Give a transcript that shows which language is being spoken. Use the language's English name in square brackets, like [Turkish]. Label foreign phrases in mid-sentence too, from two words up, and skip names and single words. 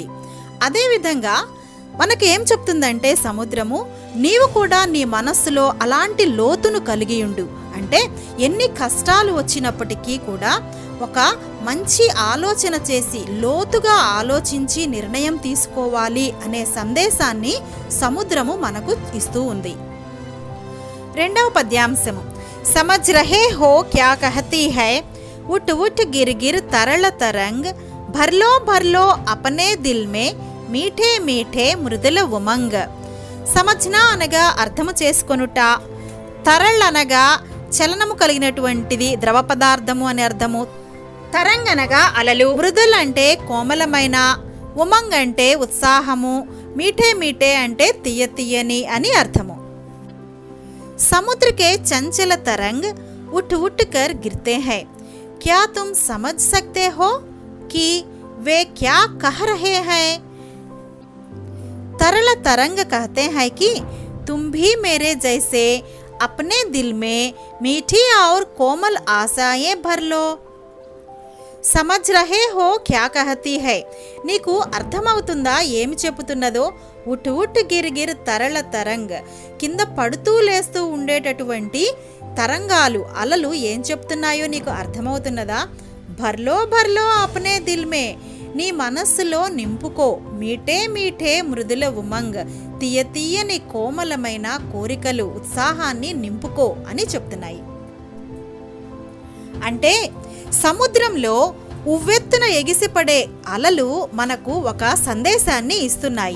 [Telugu] అదేవిధంగా మనకు ఏం చెప్తుందంటే సముద్రము నీవు కూడా నీ మనస్సులో అలాంటి లోతును కలిగి ఉండు. అంటే ఎన్ని కష్టాలు వచ్చినప్పటికీ కూడా ఒక మంచి ఆలోచన చేసి లోతుగా ఆలోచించి నిర్ణయం తీసుకోవాలి అనే సందేశాన్ని సముద్రము మనకు ఇస్తూ ఉంది. రెండవ పద్యాంశము [Hindi] समझ रहे हो क्या कहती है उठ उठ गिर गिर तरल तरंग भर लो भर लो अपने दिल में मीठे मीठे मृदुल उमंग. [Telugu] సమజ్నా అనగా అర్థము చేసుకొనుట, తరళ్ అనగా చలనము కలిగినటువంటిది ద్రవ పదార్థము అని అర్థము, తరంగ్ అనగా అలలు, మృదుల్ అంటే కోమలమైన, ఉమంగ్ అంటే ఉత్సాహము, [Hindi] मीठे मीठे [Telugu] అంటే తీయ తీయని అని అర్థము. [Hindi] समुद्र के चंचल तरंग उठ उठ कर गिरते हैं, क्या तुम समझ सकते हो कि वे क्या कह रहे हैं. तरल तरंग कहते हैं कि तुम भी मेरे जैसे अपने दिल में मीठी और कोमल आशाएं भर लो. समझ रहे हो क्या कहती है, [Telugu] నీకు అర్థమవుతుందా ఏమి చెబుతున్నదో. [Hindi] उठ उठ गिर गिर तरल तरंग, [Telugu] కింద పడుతూ లేస్తూ ఉండేటటువంటి తరంగాలు అలలు ఏం చెప్తున్నాయో నీకు అర్థమవుతున్నదా. [Hindi] भर लो भर लो अपने दिल में, [Telugu] నీ మనస్సులో నింపుకో, [Hindi] मीठे मीठे मृदुल उमंग, [Telugu] తీయ తీయని కోమలమైన కోరికలు ఉత్సాహాన్ని నింపుకో అని చెప్తున్నాయి. అంటే సముద్రంలో ఉవ్వెత్తున ఎగిసిపడే అలలు మనకు ఒక సందేశాన్ని ఇస్తున్నాయి.